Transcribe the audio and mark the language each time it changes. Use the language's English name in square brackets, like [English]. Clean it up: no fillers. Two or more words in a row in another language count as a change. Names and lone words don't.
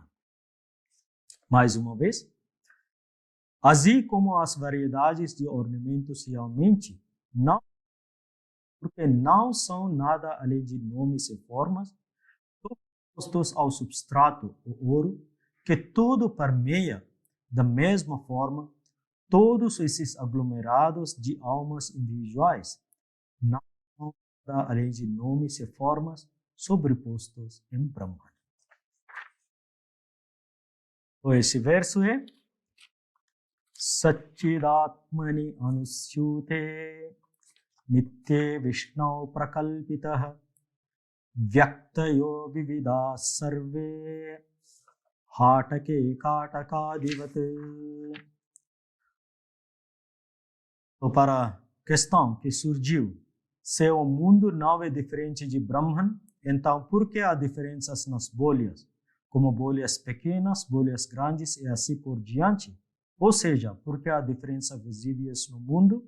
[Portuguese] Mais uma vez, assim como as variedades de ornamentos realmente não, porque não são nada além de nomes e formas sobrepostos ao substrato, o ouro, que tudo permeia da mesma forma, todos esses aglomerados de almas individuais não são nada além de nomes e formas sobrepostos em Brahman. Esse verso é [Sanskrit] सच्चिदात्मनि अनुस्यूते नित्ये विष्णौ प्रकल्पिताः व्यक्तयो विविधाः सर्वे हाटके कटकादिवत्. [Portuguese] Para a questão que surgiu, se o mundo não é diferente de Brahman, então por que há diferenças nas bolhas? Como bolhas pequenas, bolhas grandes e assim por diante? Ou seja, por que há diferenças visíveis no mundo?